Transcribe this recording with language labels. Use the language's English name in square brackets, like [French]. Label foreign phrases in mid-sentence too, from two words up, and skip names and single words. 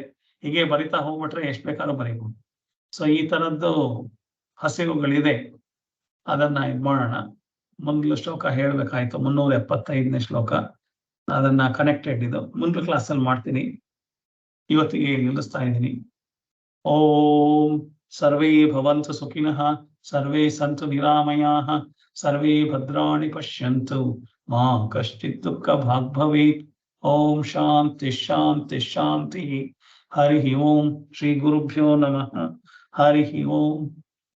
[Kannada] ಹೀಗೆ ಬರಿತಾ ಹೋಗ್ಬಿಟ್ರೆ ಎಷ್ಟ್ ಬೇಕಾದ್ರೂ ಬರೀಬಹುದು. ಸೊ ಈ ತರದ್ದು ಹಸಿವುಗಳಿದೆ, ಅದನ್ನ ಇದ್ ಮಾಡೋಣ. ಮೊದಲು ಶ್ಲೋಕ ಹೇಳ್ಬೇಕಾಯ್ತು, 375ನೇ ಶ್ಲೋಕ, ಅದನ್ನ ಕನೆಕ್ಟೆಡ್, ಇದು ಮುಂದಿನ ಕ್ಲಾಸಲ್ಲಿ ಮಾಡ್ತೀನಿ, ಇವತ್ತಿಗೆ ನಿಲ್ಲಿಸ್ತಾ ಇದ್ದೀನಿ. [Sanskrit] ಓಂ ಸರ್ವೇ ಭವಂತು ಸುಖಿನಃ, ಸರ್ವೇ ಸಂತು ನಿರಾಮಯಾಃ, ಸರ್ವೇ ಭದ್ರಾಣಿ ಪಶ್ಯಂತು, ಮಾ ಕಶ್ಚಿತ್ ದುಃಖ ಭಾಗ್ ಭವೇತ್. ಓಂ ಶಾಂತಿ ಶಾಂತಿ ಶಾಂತಿ. ಹರಿ ಓಂ. ಶ್ರೀ ಗುರುಭ್ಯೋ ನಮಃ. ಹರಿ ಓಂ.